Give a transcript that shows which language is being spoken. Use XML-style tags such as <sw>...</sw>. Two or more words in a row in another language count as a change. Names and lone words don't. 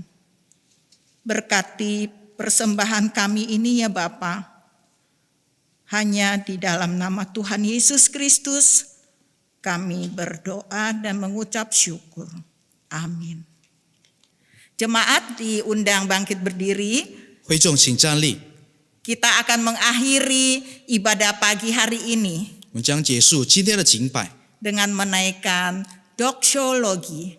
<id>Berkati persembahan kami ini ya Bapa, hanya di dalam nama Tuhan Yesus Kristus kami berdoa dan mengucap syukur. Amin. Jemaat diundang bangkit berdiri.</id> <zh>会众请站立，</zh> <id>Kita akan mengakhiri ibadah pagi hari ini</id> <zh>我们将结束今天的敬拜。</zh> <id>dengan menaikkan doxologi.</id>